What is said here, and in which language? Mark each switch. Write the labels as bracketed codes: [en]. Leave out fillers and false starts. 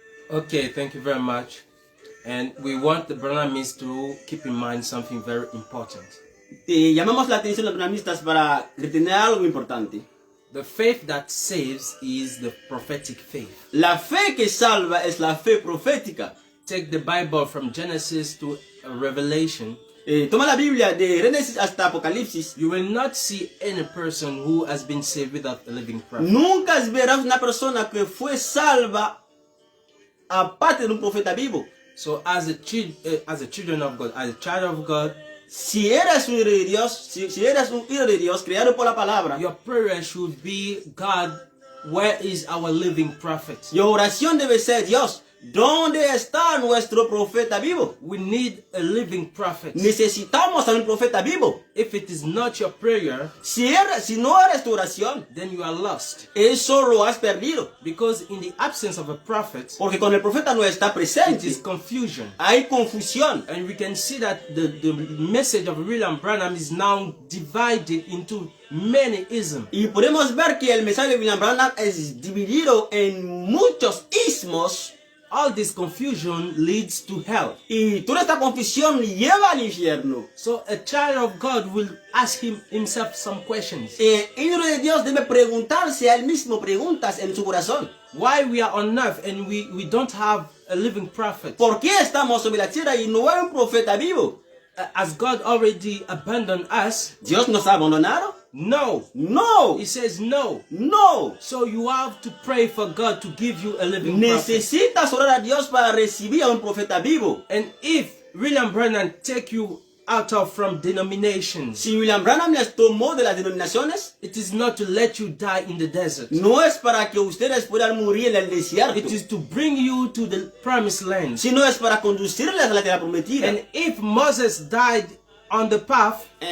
[en] Okay, thank you very much. And we want the Branhamis to keep in mind something very important. [es] Llamamos la atención a los branhamistas para retener algo importante. [en] The faith that saves is the prophetic faith. [es] La fe que salva es la fe profética. [en] Take the Bible from Genesis to Revelation. [es] Toma la Biblia de Génesis hasta Apocalipsis. [en] You will not see any person who has been saved without a living prophet. [es] Nunca verás una persona que fue salva aparte de un profeta vivo. [en] So as a children of God, as a child of God, [es] si eres un hijo de Dios, si eres un hijo de Dios creado por la palabra, [en] your prayer should be, God, where is our living prophet? [es] Y oración debe ser, Dios, ¿dónde está nuestro profeta vivo? [en] We need a living prophet. [es] Necesitamos a un profeta vivo. [en] If it is not your prayer, [es] si no eres tu oración, [en] then you are lost. [es] Eso lo has perdido. [en] Because in the absence of a prophet, [es] porque cuando el profeta no está presente, [en] it is confusion. [es] Hay confusión. [en] And we can see that the message of William Branham is now divided into many isms. [es] Y podemos ver que el mensaje de William Branham es dividido en muchos ismos. [en] All this confusion leads to hell. [es] Y toda esta confusión lleva al infierno. [en] So a child of God will ask himself some questions. [es] El hijo de Dios debe preguntarse a él mismo preguntas en su corazón. [en] Why we are on earth and we don't have a living prophet? [es] ¿Por qué estamos sobre la tierra y no hay un profeta vivo? [en] Has God already abandoned us? [es] ¿Dios nos ha abandonado? [en] No. [es] No. [en] He says no. [es] No. [en] So you have to pray for God to give you a living [es] Necesitas [en] prophet. [es] orar a Dios para recibir a un profeta vivo. [en] And if William Branham take you out of from denominations. [es] Si William Branham les tomó de las denominaciones, [en] It is not to let you die in the desert. [es] no es para que ustedes puedan morir en el desierto, [en] It is to bring you to the promised land. [es] sino es para conducirles a la tierra prometida. [en] And if Moses died on the path,